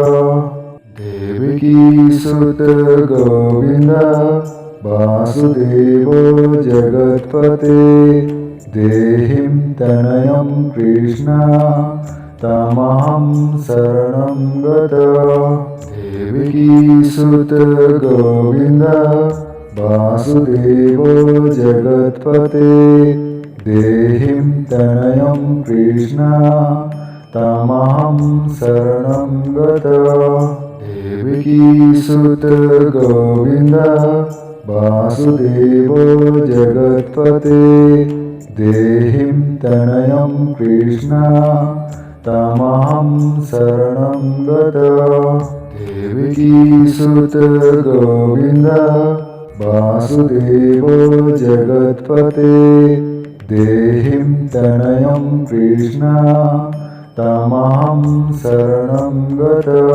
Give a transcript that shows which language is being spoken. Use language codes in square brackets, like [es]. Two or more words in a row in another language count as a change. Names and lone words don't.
[sa] দেবকী সুত গোবিন্দ বাসুদেব জগৎপতে দেহিম তনয়ম কৃষ্ণ তমহং শরণং গত। দেবকী সুত গোবিন্দ বাসুদেব জগৎপতে देहिं तनयं कृष्ण तमहं शरणं गत देवकीसुत गोविन्द वासुदेव जगत्पते देहिं तनयं कृष्ण तमहं शरणं गत देवकीसुत गोविन्द वासुदेव जगत्पते देहिं तनयं कृष्ण तमहं शरणं गत